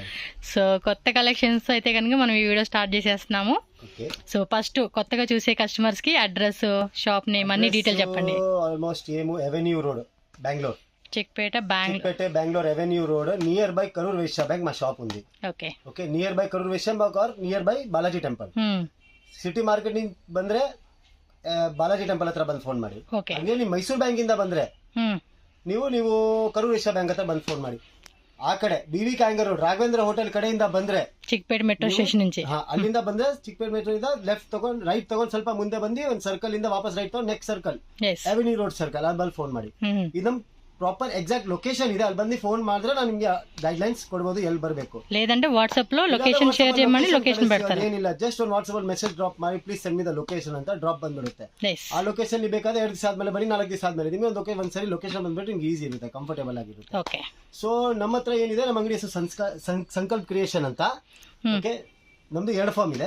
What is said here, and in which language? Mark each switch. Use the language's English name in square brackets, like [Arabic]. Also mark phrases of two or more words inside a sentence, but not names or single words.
[Telugu] సో కొత్త కలెక్షన్స్ అయితే కనుక మనం ఈ [English] video start [Telugu] చేసేస్తున్నాము. ఓకే, సో ఫస్ట్ కొత్తగా చూసే కస్టమర్స్ కి [English] address, shop name [Telugu] అన్ని డీటెయిల్ చెప్పండి. ఆల్మోస్ట్ ఏము ఎవెన్యూ రోడ్, బెంగళూరు. చిక్పేట బెంగళూరు ఎవెన్యూ రోడ్, [English] near by [Telugu] కరూర్ వైశ్య బ్యాంక్ మా షాప్ ఉంది. ఓకే [Kannada] ಓಕೆ, [English] near by Karur Vysya Bank or near by Balaji temple. [Kannada] ಸಿಟಿ ಮಾರ್ಕೆಟಿಂಗ್ ಬಂದ್ರೆ ಬಾಲಾಜಿ ಟೆಂಪಲ್ ಹತ್ರ ಬಂದು ಫೋನ್ ಮಾಡಿ. ಹಂಗೆ ನೀವು ಮೈಸೂರು ಬ್ಯಾಂಕ್ ಇಂದ ಬಂದ್ರೆ ನೀವು ಕರೂರ್ ವೈಶ್ಯ ಬ್ಯಾಂಕ್ ಹತ್ರ ಬಂದು ಫೋನ್ ಮಾಡಿ. ಆ ಕಡೆ ಬಿವಿ ಕ್ಯಾಂಗರ್ ರೋಡ್ ರಾಘವೇಂದ್ರ ಹೋಟೆಲ್ ಕಡೆಯಿಂದ ಬಂದ್ರೆ ಚಿಕ್ಪೇಟ್ ಮೆಟ್ರೋ ಸ್ಟೇಷನ್ నుంచి ಅಲ್ಲಿಂದ ಬಂದ್ರೆ ಚಿಕ್ಪೇಟ್ ಮೆಟ್ರೋ ಇಂದ ಲೆಫ್ಟ್ ತಗೊಂಡ್ ರೈಟ್ ತಗೊಂಡ್ ಸ್ವಲ್ಪ ಮುಂದೆ ಬಂದು ಒಂದ್ ಸರ್ಕಲ್ ಇಂದ ವಾಪಸ್ ರೈಟ್ ತಗೊಂಡ್ [English] next circle [Kannada] ಅವೆನ್ಯೂ ರೋಡ್ ಸರ್ಕಲ್ ಅಲ್ಲಿ ಬಂದು ಫೋನ್ ಮಾಡಿ. ಇದು [English] proper exact location [Kannada] ಇದೆ, ಅಲ್ಲಿ ಬಂದು ಫೋನ್ ಮಾಡಿದ್ರೆ ನಾನು ನಿಮ್ಗೆ [English] guide lines [Kannada] ಕೊಡಬಹುದು ಎಲ್ಲಿ ಬರಬೇಕು. [Telugu] లేదంటే వాట్సాప్ లో [English] location share [Telugu] చేయమని లొకేషన్ పెడతారు. [Kannada] ಏನಿಲ್ಲ, ಜಸ್ಟ್ ಒಂದು ವಾಟ್ಸ್ಆಪ್ ಅಲ್ಲಿ [English] message drop [Kannada] ಮಾಡಿ, [English] please send me the location [Kannada] ಅಂತ ಡ್ರಾಪ್ ಬಂದ್ಬಿಡುತ್ತೆ. ಆ ಲೊಕೇಶನ್ ಬೇಕಾದ್ರೆ 2 ದಿವಸ ಆದ್ಮೇಲೆ ಬನ್ನಿ, 4 ದಿವಸ ಆದ್ಮೇಲೆ ನಿಮಗೆ ಒಂದ್ಸರಿ ಲೊಕೇಶನ್ ಬಂದ್ಬಿಟ್ಟು ನಿಮ್ಗೆ ಈಸಿ ಇರುತ್ತೆ, ಕಂಫರ್ಟೇಬಲ್ ಆಗಿರುತ್ತೆ. ಓಕೆ, ಸೊ ನಮ್ಮ ಹತ್ರ ಏನಿದೆ, ನಮ್ಮ ಅಂಗಡಿ ಹೆಸರು ಸಂಕಲ್ಪ ಕ್ರಿಯೇಷನ್ ಅಂತ. ಓಕೆ, ನಮ್ದು 2 ಫಾರ್ಮ್ ಇದೆ.